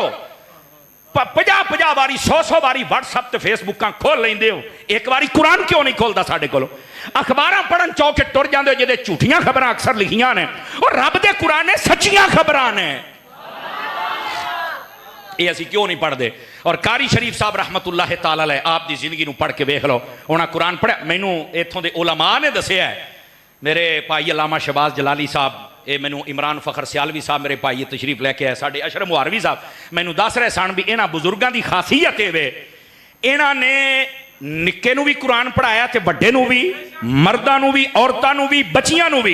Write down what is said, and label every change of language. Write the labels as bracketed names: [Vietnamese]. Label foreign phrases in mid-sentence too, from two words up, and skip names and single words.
[Punjabi] 50 واری 100 واری واٹس ایپ تے فیس بک کھول لیندے او، اک واری قرآن کیوں نہیں کھولدا ساڈے کول? اخباراں پڑھن چوکے ٹر جاندے او جیہدے جھوٹیاں خبراں اکثر لکھیاں نیں، اور رب دے قرآن نے سچیاں خبراں نیں. اے اسیں کیوں نہیں پڑھدے؟ اور قاری شریف صاحب [Arabic] رحمة اللہ تعالی علیه [Punjabi] آپ دی زندگی نوں پڑھ کے ویکھ لو، اونہاں قرآن پڑھیا. مینوں ایتھوں دے علما نے دسیا ہے، میرے بھائی علامہ شہباز جلالی صاحب، اے مینوں عمران فخر سیالوی صاحب میرے بھائی تشریف لے کے آئے، ساڈے اشرف مہاروی صاحب مینوں دس رہے سن وی انہاں بزرگاں دی خاصیت ہے وے انہاں نے نکے نوں وی قرآن پڑھایا تے وڈے نوں وی، مرداں نوں وی، عورتاں نوں وی، بچیاں نوں وی.